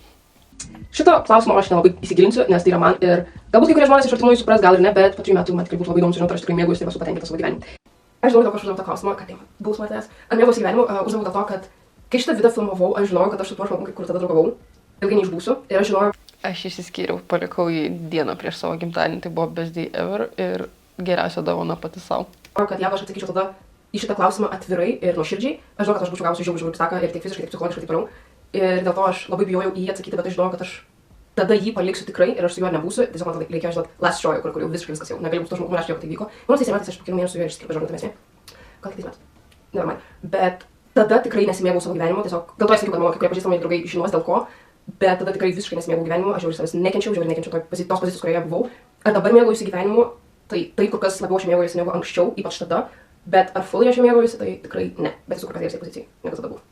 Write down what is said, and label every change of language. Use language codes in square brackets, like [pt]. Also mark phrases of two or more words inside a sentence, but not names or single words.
[lt] Šito klausimo aš nelabai įsigilinsiu, nes tai yra man ir galbūt kai kurie žmonės iš artimųjų supras, gal ir ne, bet po 3 metų man tikrai būtų labai įdomu sužinoti, ar aš tikrai mėgaujuosi ir esu patenkinta savo gyvenimu. Aš žinau, dėl ko aš uždaviau tą klausimą, kad buvau matęs. Ar mėgaujuosi gyvenimu, uždaviau dėl to, kad kai šitą video filmavau, aš žinojau, kad aš su tuo žmogumi, kur tada draugavau, ilgai neišbūsiu ir aš žinojau. Aš išsiskyriau, palikau jį dieną prieš savo gimtadienį, tai buvo [en] best day ever [lt] ir geriausia dovana pati savo. Kad jeigu aš atsakyčiau tada į šitą klausimą atvirai ir nuoširdžiai, aš žinau, kad aš būčiau gavusi žiauriai psaką ir tiek fiziškai, tiek psichologiškai taip toliau. Ir dėl to aš labai bijojau į jį atsakyti, bet aš žinojau, kad aš tada jį paliksiu tikrai ir aš su juo nebūsiu. Tiesiog man tada reikėjo žinoti [en] last show, [lt] kur jau visiškai viskas jau negalėjau su to žmogumi rašyti, kad tai vyko. Manau, tais metais aš po kelių mėnesių su juo išskirpiau žinoma tamesnė. Gal kitais metais. Nevermind. Bet tada tikrai nesimėgau savo gyvenimu, tiesiog dėl to aš sakiau, kad mano kai kurie pažįstami draugai žinos dėl ko, bet tada tikrai visiškai nesimėgau gyvenimu, aš jau savęs nekenčiau tos pozicijos, kurioje buvau. Ar dabar mėgaujuosi gyvenimu, tai kur kas labiau aš mėgaujuosi negu anksčiau, ypač tada, bet ar fully aš mėgaujuosi, tai tikrai ne, bet esu kur kas geresnėje pozicijoje, negu tada buvau.